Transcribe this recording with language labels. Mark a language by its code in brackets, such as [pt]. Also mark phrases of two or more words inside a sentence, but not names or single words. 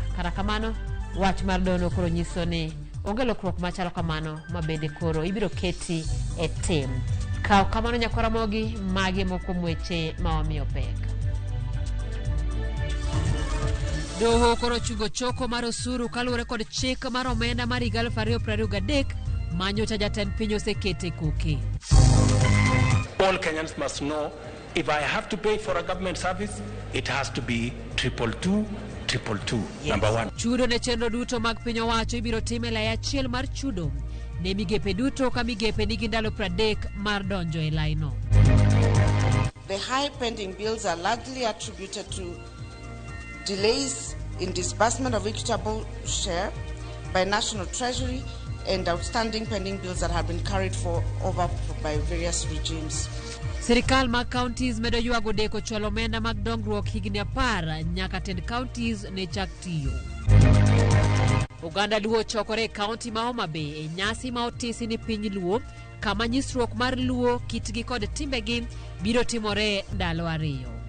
[luo] Kata kamano wach mar dono koro nyiso ni onge lokruok machalo kamano ma bende koro ibiro keti e tim. Kaw kamano nyakora Ramogi magi moko weche ma wamiyo pek. Doho koro chungo choko mar osuru kaluwore kod chik mar omenda mar 2023 manyocha jatend piny osekete koke. [en] All Kenyans must know if I have to pay for a government service, it has to be 222. Yes. Number one. [luo] Chudo ne chenro duto mag piny owacho ibiro time lai achiel mar chudo ne migepe duto ka migepe nigi ndalo 30 mar donjo e laino. [en] The high pending bills are largely attributed to delays in disbursement of equitable share by National Treasury and outstanding pending bills that have been carried over by various regimes. [luo] Sirikal mag counties medo yuago deko cholo omenda mag dongruok higni 10 nyaka tend counties ne chak tiyo. Uganda Luo chokore e county ma Homa Bay e nyasi ma otisi ni piny Luo kama nyisruok mar Luo kitgi kod timbegi biro timore ndalo 2.